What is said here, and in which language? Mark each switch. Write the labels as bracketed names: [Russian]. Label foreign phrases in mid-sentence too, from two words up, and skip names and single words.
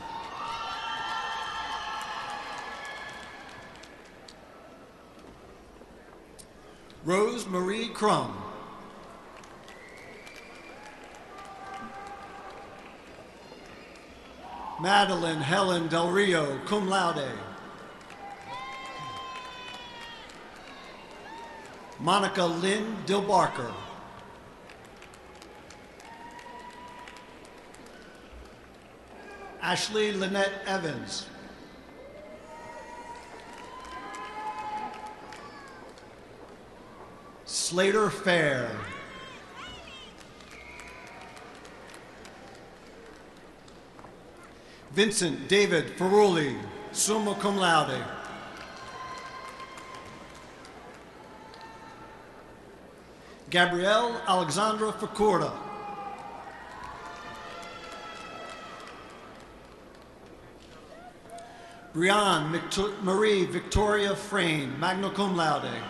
[English] Rose Marie Crum. Madeline Helen Del Rio, [Latin] cum laude. [English] Monica Lynn Dilbarker. Ashley Lynette Evans. Slater Fair. Vincent David Ferrulli, [Latin] summa cum laude. [English] Gabrielle Alexandra Facorda. Brianne Marie Victoria Frame, [Latin] magna cum laude.